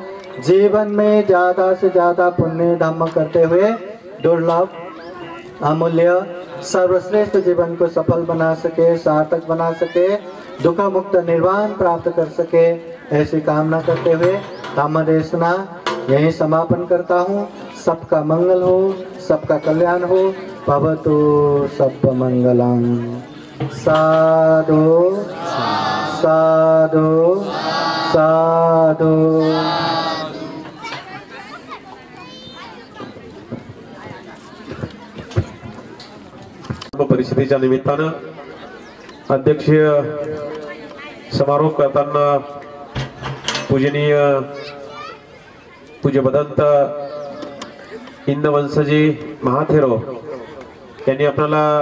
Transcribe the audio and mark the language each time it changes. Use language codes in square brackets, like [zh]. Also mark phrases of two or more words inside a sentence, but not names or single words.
[hi] जीवन में ज़्यादा से ज़्यादा पुण्य धर्म करते हुए दुर्लभ अमूल्य सर्वश्रेष्ठ जीवन को सफल बना सके, सार्थक बना सके, दुख मुक्त निर्वाण प्राप्त कर सके, ऐसी कामना करते हुए धम्म देशना यही समापन करता हूँ। सबका मंगल हो, सबका कल्याण हो। [pi] भवतु सब मंगलम। साधु साधु साधु। [mr] परिषदेच्या निमित्तानं अध्यक्षीय समारोप करताना पूजनीय पूज्य भदंत इंदवंशजी महाथेरो यांनी आपल्याला